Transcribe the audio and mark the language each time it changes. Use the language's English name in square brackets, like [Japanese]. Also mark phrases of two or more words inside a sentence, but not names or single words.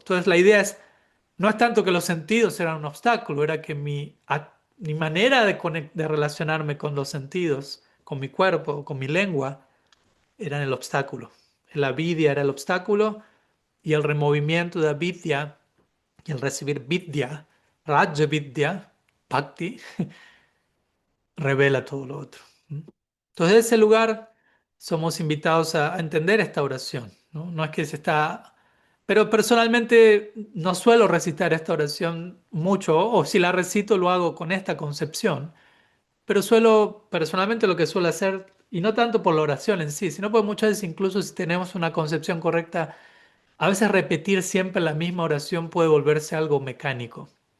[Spanish] Entonces la idea es, no es tanto que los sentidos eran un obstáculo, era que mi manera de relacionarme con los sentidos, con mi cuerpo, con mi lengua, eran el obstáculo. La avidya era el obstáculo y el removimiento de avidya y el recibir vidya, [Sanskrit] raja vidya, [Spanish] bhakti, revela todo lo otro. Entonces, en ese lugar somos invitados a entender esta oración, ¿no? No es que se está... Pero personalmente no suelo recitar esta oración mucho, o si la recito lo hago con esta concepción, pero suelo, personalmente lo que suelo hacer, y no tanto por la oración en sí, sino porque muchas veces incluso si tenemos una concepción correcta, a veces repetir siempre la misma oración puede volverse algo mecánico,